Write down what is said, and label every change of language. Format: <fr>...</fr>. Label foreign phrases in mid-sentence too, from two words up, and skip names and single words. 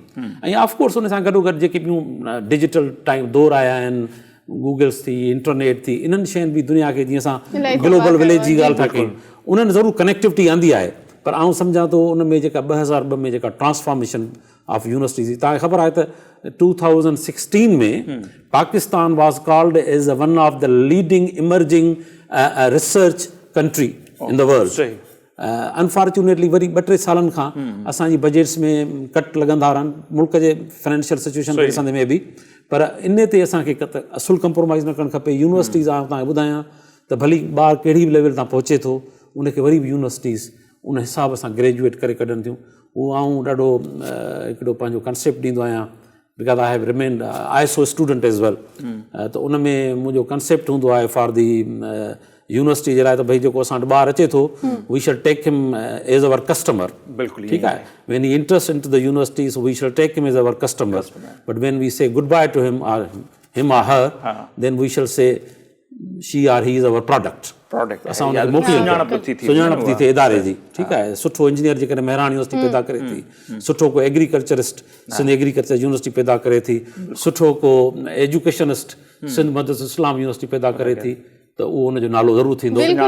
<sd>ऐं ऑफकोर्स उन सां गॾोगॾु जेके ॿियूं</sd> <en>digital time</en> <sd>दौर आया आहिनि, गूगल्स थी, इंटरनेट थी, इन्हनि शयुनि बि दुनिया खे जीअं असां</sd> <en>global village</en> <sd>जी ॻाल्हि था कयूं, उन्हनि ज़रूरु कनेक्टिविटी आंदी आहे। पर आउं सम्झां थो उन में जेका 2002 में जेका</sd> <en>transformation of universities,</en> <sd>तव्हांखे ख़बर आहे त 2016 में</sd> <en>Pakistan was called as one of the leading emerging research country in the world.</en> <sd>अनफॉर्चुनेटली वरी 2-3 सालनि खां असांजी बजट्स में कट लॻंदा रहनि, मुल्क जे</sd> <en>financial situation</en> <sd>खे ॾिसंदे में बि। पर इन ते असांखे असुलु कंप्रोमाइज़ न करणु खपे। यूनिवर्सिटीज़ आउं तव्हांखे ॿुधायां त भली ॿारु कहिड़ी बि लेवल तां पहुचे थो, उनखे वरी बि यूनिवर्सिटीज़ उन हिसाब सां ग्रेजुएट करे कढनि थियूं। उहो आउं ॾाढो हिकिड़ो पंहिंजो कंसेप्ट ॾींदो आहियां,</sd> <en>because I have remained ISO student as well.</en> <sd>त उन में मुंहिंजो कंसेप्ट हूंदो आहे</sd> <en>for the university</en> <sd>जे लाइ त भई जेको असां वटि ॿारु अचे थो,</sd> <en>we shall take him as our customer.</en> <sd>बिल्कुलु ठीकु आहे।</sd> <en>when he interest in to the university, so we shall take him as our customer, but when we say good bye to him or her, then we shall say she or he is our product.</en> <sd>असां उनखे मोकिलियूं सुञाणप थी थिए इदारे जी, ठीकु आहे। सुठो इंजीनियर जेकॾहिं महिराण यूनिवर्सिटी पैदा करे थी, सुठो को एग्रीकल्चरिस्ट सिंध एग्रीकल्चर यूनिवर्सिटी पैदा करे थी, सुठो को एजुकेशनिस्ट सिंध मदद इस्लाम यूनिवर्सिटी पैदा करे थी, त उहो उनजो नालो ज़रूरु थींदो।</sd>